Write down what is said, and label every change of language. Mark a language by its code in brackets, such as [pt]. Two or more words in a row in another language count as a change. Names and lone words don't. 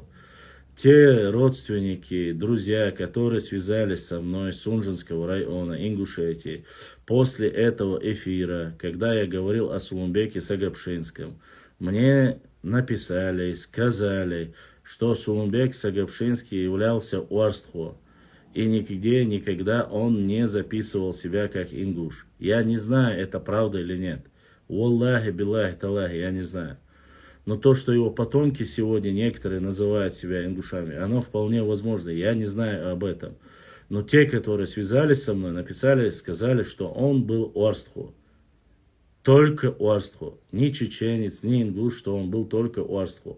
[ru] Те родственники, друзья, которые связались со мной с Унжинского района, Ингушетии, после этого эфира, когда я говорил о Сулумбеке Сагапшинском, мне написали, сказали, что Сулумбек Сагапшинский являлся Уарстхо. И нигде, никогда он не записывал себя как ингуш. Я не знаю, это правда или нет. [ar] والله بالله تالله, [ru] я не знаю. Но то, что его потомки сегодня некоторые называют себя ингушами, оно вполне возможно. Я не знаю об этом. Но те, которые связались со мной, написали, сказали, что он был Уарстхо. Только Уарстхо. Ни чеченец, ни ингуш, что он был только Уарстхо.